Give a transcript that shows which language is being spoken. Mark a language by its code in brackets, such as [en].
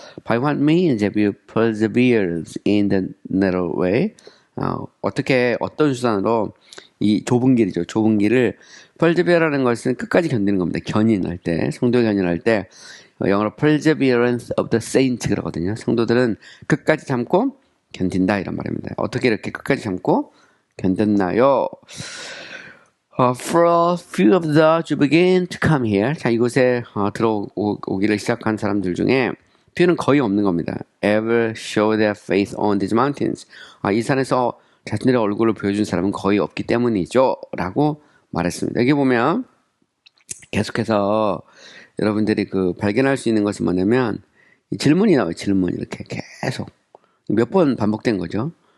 [en] By what means have you persevered in the narrow way? [ko] 어떤 수단으로 이 좁은 길이죠. 좁은 길을 persevere라는 것은 끝까지 견디는 겁니다. 견인할 때, 성도의 견인할 때 영어로 perseverance of the saints 그러거든요. 성도들은 끝까지 참고 견딘다 이런 말입니다. 어떻게 이렇게 끝까지 참고 견뎠나요? [en] For a few of those who begin to come here, [ko] 자 이곳에 들어오기를 시작한 사람들 중에 few는 거의 없는 겁니다. [en] Ever show their faith on these mountains? [ko] 이 산에서 자신들의 얼굴을 보여준 사람은 거의 없기 때문이죠. 라고 말했습니다. 여기 보면 계속해서 여러분들이 발견할 수 있는 것은 뭐냐면 질문이 나와요. 질문 이렇게 계속 몇 번 반복된 거죠.